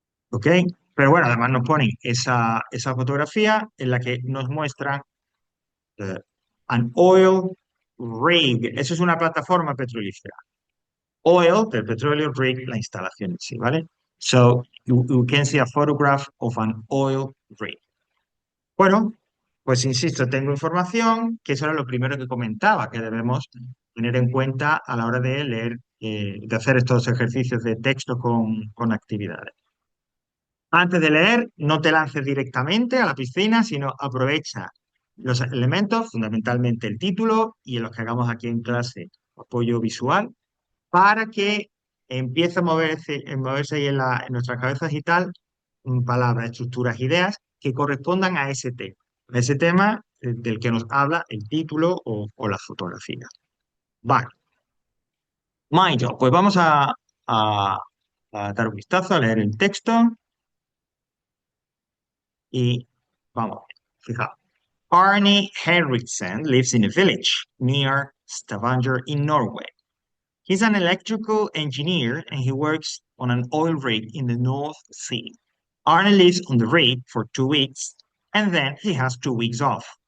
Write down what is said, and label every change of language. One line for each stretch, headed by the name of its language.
Spanish: ¿Ok? Pero bueno, además nos ponen esa fotografía en la que nos muestran eh,
English: an oil rig.
Spanish: Eso es una plataforma petrolífera. Oil, del petróleo, rig, la instalación en sí, ¿vale?
English: So, you can see a photograph of an oil rig.
Spanish: Bueno, pues insisto, tengo información, que eso era lo primero que comentaba, que debemos tener en cuenta a la hora de leer, de hacer estos ejercicios de texto con actividades. Antes de leer, no te lances directamente a la piscina, sino aprovecha los elementos, fundamentalmente el título y en los que hagamos aquí en clase apoyo visual, para que empiece a moverse ahí en nuestras cabezas y tal, palabras, estructuras, ideas que correspondan a ese tema del que nos habla el título o la fotografía. Vale, Mayo, pues vamos a- a dar un vistazo, a leer el texto y vamos, fijaos.
English: Arne Henriksen lives in a village near Stavanger in Norway. He's an electrical engineer and he works on an oil rig in the North Sea. Arne lives on the rig for 2 weeks and then he has 2 weeks off.